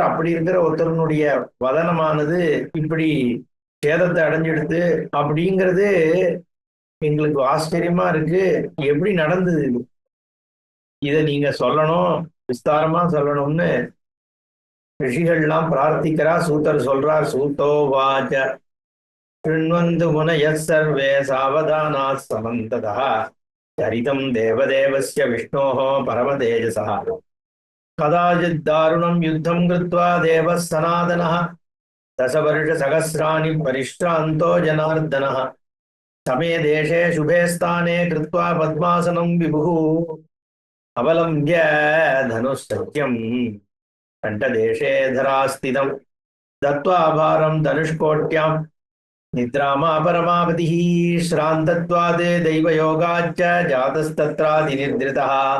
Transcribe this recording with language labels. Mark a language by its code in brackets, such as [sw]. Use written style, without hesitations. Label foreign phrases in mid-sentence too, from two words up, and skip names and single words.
[ta] அப்படி இருக்கிற ஒருத்தருடைய வதனமானது இப்படி சேதத்தை அடைஞ்சிடுது அப்படிங்கிறது எங்களுக்கு ஆச்சரியமா இருக்கு. எப்படி நடந்தது? இதை நீங்க சொல்லணும், விஸ்தாரமா சொல்லணும்னு ரிஷிகள்லாம் பிரார்த்திக்கிறா. சூத்தர் சொல்றார், [sa] सूतो वाच शृण्वन्तु मुनयः सर्वे सावधानाः समन्ततः चरितं देवदेवस्य विष्णोः परमतेजसः कदाचित् दारुणं युद्धं कृत्वा देवः सनातनः दशवर्षसहस्राणि परिश्रान्तो जनार्दनः समे देशे शुभे स्थाने कृत्वा पद्मासनं विभुः अवलम्ब्य धनुःसत्यं कण्ठदेशे धरास्थितं दत्त्वा भारं धनुष्कोट्यां निद्रामा परमापतिः श्रान्तत्वात् दैवयोगाच्च जातस्तत्रादिनिर्धृतः